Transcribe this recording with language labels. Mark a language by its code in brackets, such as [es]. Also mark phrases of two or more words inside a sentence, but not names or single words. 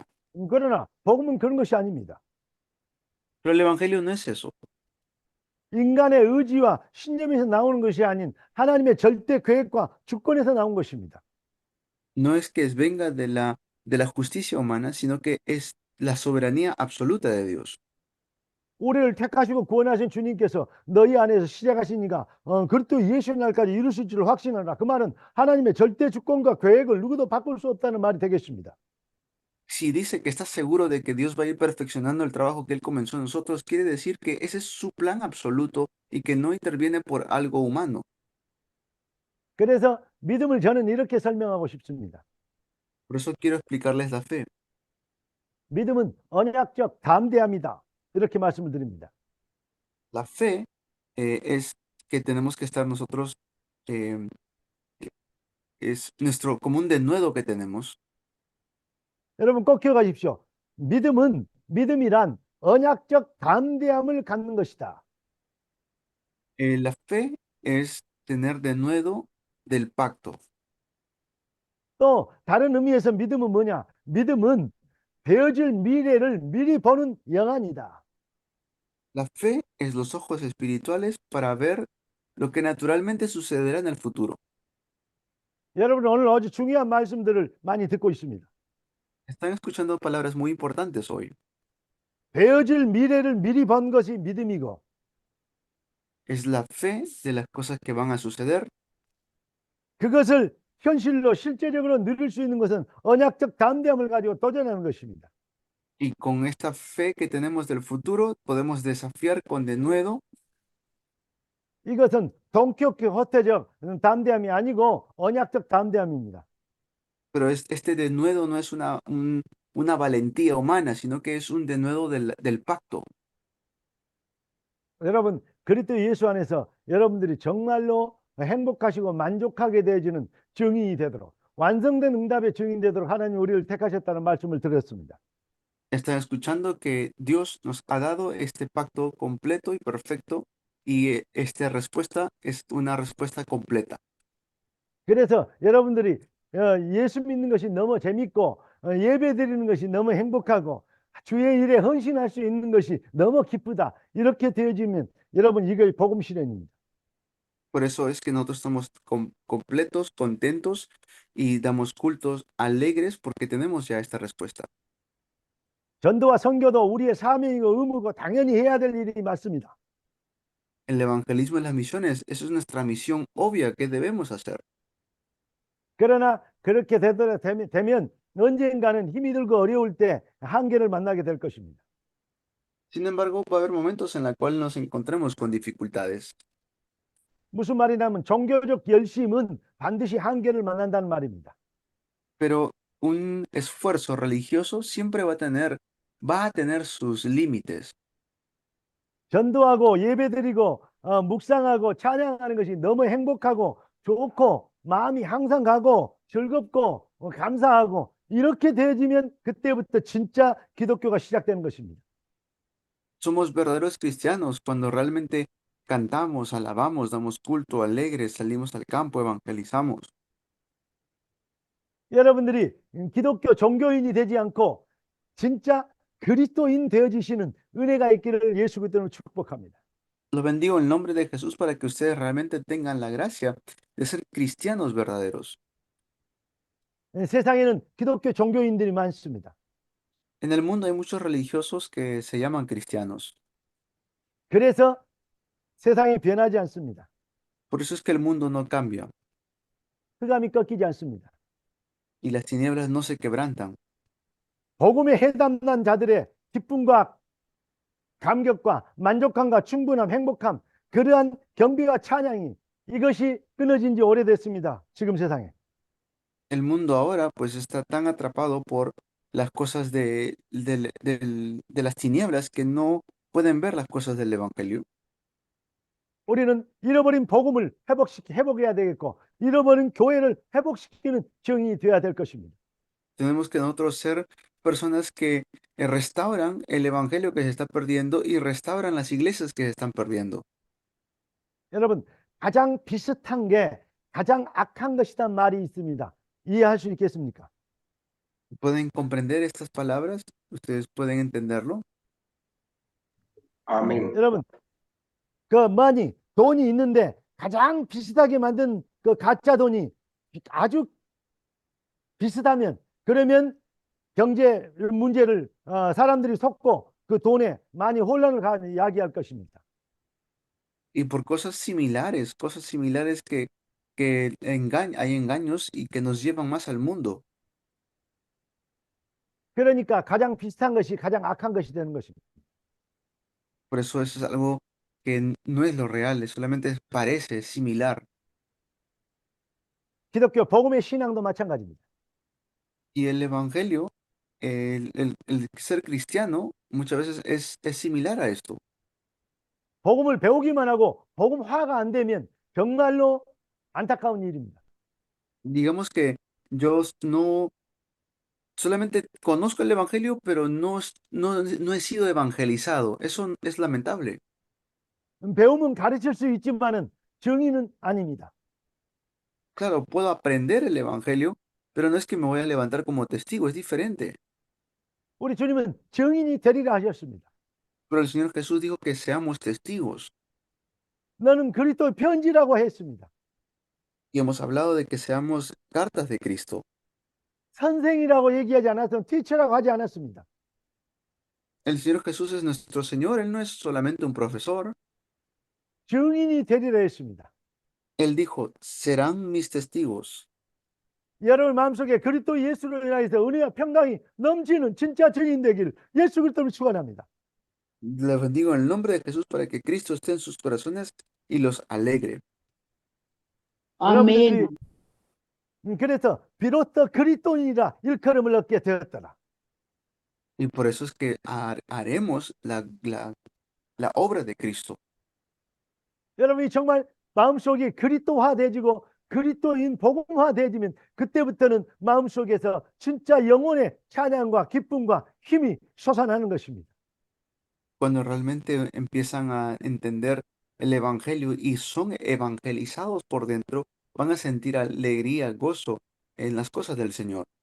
[ko] 그러나 복음은 그런 것이 아닙니다. [es] Pero el evangelio no es eso. [ko] 인간의 의지와 신념에서 나오는 것이 아닌 하나님의 절대 계획과 주권에서 나온 것입니다. [es] No es que venga de la justicia humana, sino que es la soberanía absoluta de Dios. [ko] 우리를 택하시고 구원하신 주님께서 너희 안에서 시작하시니까 그리스도 예수의 날까지 이루실 줄 확신하라. 그 말은 하나님의 절대 주권과 계획을 누구도 바꿀 수 없다는 말이 되겠습니다. [es] Si dice que está seguro de que Dios va a ir perfeccionando el trabajo que Él comenzó en nosotros, quiere decir que ese es su plan absoluto y que no interviene por algo humano. [ko] 그래서 믿음을 저는 이렇게 설명하고 싶습니다. [es] Por eso quiero explicarles la fe. [ko] 믿음은 언약적 담대함이다. 이렇게 말씀을 드립니다. [es] La fe es que tenemos que estar nosotros, es nuestro como un denuedo que tenemos. [ko] 여러분 꼭 기억하십시오. 믿음이란 언약적 담대함을 갖는 것이다. [es] La fe es tener denuedo del pacto. [ko] 또 다른 의미에서 믿음은 뭐냐? 믿음은 되어질 미래를 미리 보는 영안이다. [es] La fe es los ojos espirituales para ver lo que naturalmente sucederá en el futuro. [ko] 여러분 오늘 아주 중요한 말씀들을 많이 듣고 있습니다. [es] Están escuchando palabras muy importantes hoy. [ko] 되어질 미래를 미리 본 것이 믿음이고 [es] Es la fe de las cosas que van a suceder [ko] 그것을 현실로 실제적으로 누릴 수 있는 것은 언약적 담대함을 가지고 도전하는 것입니다. [es] y con esta fe que tenemos del futuro podemos desafiar con denuedo. [ko] 이것은 돈키호테적 담대함이 아니고 언약적 담대함입니다. [es] Pero este denuedo no es una valentía humana, sino que es un denuedo del pacto. [ko] 여러분 그리스도 예수 안에서 여러분들이 정말로 행복하시고 만족하게 되어지는 증인이 되도록 완성된 응답의 증인이 되도록 하나님 우리를 택하셨다는 말씀을 드렸습니다. [es] Están escuchando que Dios nos ha dado este pacto completo y perfecto y esta respuesta es una respuesta completa. [ko] 그래서 여러분들이 예수 믿는 것이 너무 재밌고 예배 드리는 것이 너무 행복하고 주의 일에 헌신할 수 있는 것이 너무 기쁘다. 이렇게 되어지면 여러분 이게 복음 실현입니다. [es] Por eso es que nosotros estamos completos, contentos y damos cultos alegres porque tenemos ya esta respuesta. [ko] 전도와 선교도 우리의 사명이고 의무고 당연히 해야 될 일이 맞습니다. [es] El evangelismo y las misiones, eso es nuestra misión obvia que debemos hacer. [ko] 그러나 그렇게 되면 언젠가는 힘이 들고 어려울 때 한계를 만나게 될 것입니다. [es] Sin embargo, va a haber momentos en los cuales nos encontremos con dificultades. [ko] 무슨 말이냐면 종교적 열심은 반드시 한계를 만난다는 말입니다. [es] Pero un esfuerzo religioso siempre va a tener sus límites. [ko] 전도하고 예배드리고 묵상하고 찬양하는 것이 너무 행복하고 좋고 마음이 항상 가고 즐겁고 감사하고 이렇게 되어지면 그때부터 진짜 기독교가 시작되는 것입니다. [es] Somos verdaderos cristianos cuando realmente cantamos, alabamos, damos culto alegre, salimos al campo, evangelizamos. [ko] 여러분들이 기독교 종교인이 되지 않고 진짜 그리스도인 되어지시는 은혜가 있기를 예수 그리스도로 축복합니다. [es] Los bendigo en el nombre de Jesús para que ustedes realmente tengan la gracia de ser cristianos verdaderos. [ko] 세상에는 기독교 종교인들이 많습니다. [es] En el mundo hay muchos religiosos que se llaman cristianos. [ko] 그래서 세상이 변하지 않습니다. [es] Por eso es que el mundo no cambia [ko] 흑암이 꺾이지 않습니다. [es] y las tinieblas no se quebrantan. [ko] 복음에 해당난 자들의 기쁨과 감격과 만족함과 충분함, 행복함, 그러한 경비와 찬양이 이것이 끊어진 지 오래됐습니다. 지금 세상에. [es] El mundo ahora pues está tan atrapado por las cosas de las tinieblas que no pueden ver las cosas del Evangelio. [ko] 우리는 잃어버린 복음을 회복해야 되겠고, 잃어버린 교회를 회복시키는 증인이 되어야 될 것입니다. [es] Tenemos que nosotros ser personas que restauran el Evangelio que se está perdiendo y restauran las iglesias que se están perdiendo. [ko] 여러분, 가장 비슷한 게 가장 악한 것이란 말이 있습니다. 이해할 수 있겠습니까? [es] ¿Pueden comprender estas palabras? ¿Ustedes pueden entenderlo? Amén. [ko] 여러분, 돈이 있는데 가장 비슷하게 만든 그 가짜 돈이 아주 비슷하면, 그러면 경제 문제를 사람들이 속고 그 돈에 많이 혼란을 야기할 것입니다. [es] Y por cosas similares que hay engaños y que nos llevan más al mundo. [ko] 그러니까 가장 비슷한 것이 가장 악한 것이 되는 것입니다. [es] Por eso es algo que no es lo real, solamente parece similar. [ko] 기독교 복음의 신앙도 마찬가지입니다. [es] Y el Evangelio, el ser cristiano, muchas veces es similar a esto. [ko] 복음을 배우기만 하고 복음화가 안 되면 정말로 안타까운 일입니다. [es] Digamos que yo no solamente conozco el Evangelio, pero no he sido evangelizado. Eso es lamentable. [ko] 배움은 가르칠 수 있지만은 증인은 아닙니다. [es] Claro, puedo aprender el Evangelio, pero no es que me voy a levantar como testigo, es diferente. [ko] 우리 주님은 증인이 되리라 하셨습니다. [es] Pero el Señor Jesús dijo que seamos testigos. [ko] 너는 그리스도의 편지라고 했습니다. [es] Y hemos hablado de que seamos cartas de Cristo. [ko] 선생이라고 얘기하지 않았으면 티처라고 하지 않았습니다. [es] El Señor Jesús es nuestro Señor, Él no es solamente un profesor. [ko] 증인이 되리라 했습니다. [es] Él dijo, serán mis testigos. [ko] 여러분 마음속에 그리스도 예수로 인하여서 은혜와 평강이 넘치는 진짜 증인 되기를 예수 그리스도를 축원합니다. [es] Les bendigo en el nombre de Jesús para que Cristo esté en sus corazones y los alegre. [ko] 아멘. 그래서 비로소 그리스도인이라 일컬음을 얻게 되었더라. [es] Y por eso es que haremos la obra de Cristo. [ko] 여러분이 정말 마음속이 그리스도화되지고 그리스도인 복음화되지면 그때부터는 마음속에서 진짜 영혼의 찬양과 기쁨과 힘이 솟아나는 것입니다. [es] Cuando realmente empiezan a entender el Evangelio y son evangelizados por dentro, van a sentir alegría, gozo en las cosas del Señor.